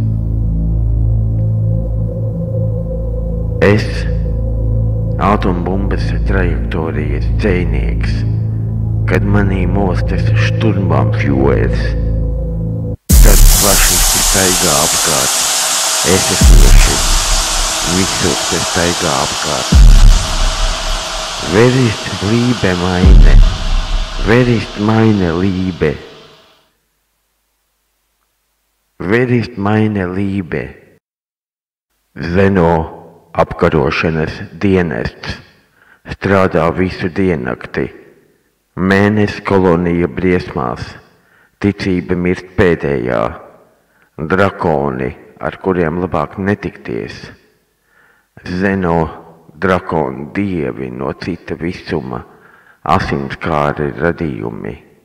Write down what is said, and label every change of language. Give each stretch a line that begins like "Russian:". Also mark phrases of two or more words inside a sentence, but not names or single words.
Latvian: Es, atombumbas trajektorijas dzejnieks, kad manī mostas šturmbamfjūers, tad fašisti staigā apkārt. Es esmu visur te staigā apkārt.
German: Wer ist Liebe meine? Wer ist meine Liebe? Wer ist meine Liebe?
Latvian: Zeno apkarošanas dienests strādā visu diennakti. Mēnesi kolonija briesmās, ticība mirst pēdējā. Drakoni, ar kuriem labāk netikties. Zeno drakonu dievi no cita visuma, asinskāri radījumi.